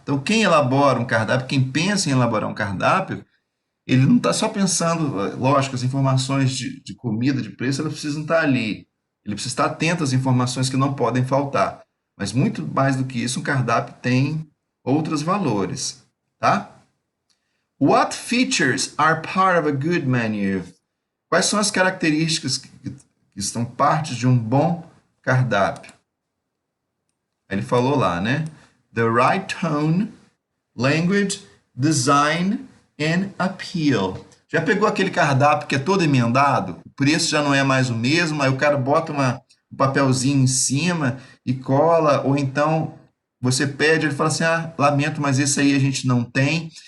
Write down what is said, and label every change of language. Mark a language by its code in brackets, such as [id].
[pt] Então, quem elabora um cardápio, quem pensa em elaborar um cardápio, ele não está só pensando, lógico, as informações de comida, de preço, elas precisam estar ali. Ele precisa estar atento às informações que não podem faltar. Mas muito mais do que isso, um cardápio tem outros valores. Tá? [en] What features are part of a good menu? [pt] Quais são as características que estão parte de um bom cardápio? Ele falou lá, né? [en] The right tone, language, design and appeal. [pt] Já pegou aquele cardápio que é todo emendado? O preço já não é mais o mesmo, aí o cara bota um papelzinho em cima e cola, ou então você pede, ele fala assim, lamento, mas esse aí a gente não tem.